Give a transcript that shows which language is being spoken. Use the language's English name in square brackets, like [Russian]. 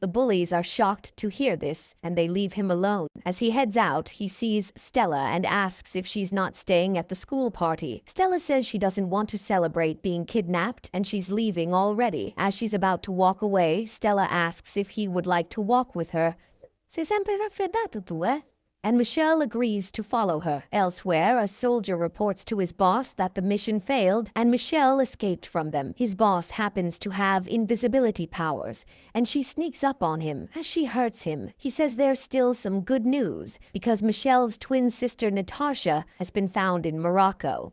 [English] The bullies are shocked to hear this, and they leave him alone. As he heads out, he sees Stella and asks if she's not staying at the school party. Stella says she doesn't want to celebrate being kidnapped and she's leaving already. As she's about to walk away, Stella asks if he would like to walk with her. [Italian] Sei sempre raffreddato tu, eh? [English] And Michele agrees to follow her. Elsewhere, a soldier reports to his boss that the mission failed and Michele escaped from them. His boss happens to have invisibility powers, and she sneaks up on him. As she hurts him, he says there's still some good news because Michele's twin sister Natasha has been found in Morocco.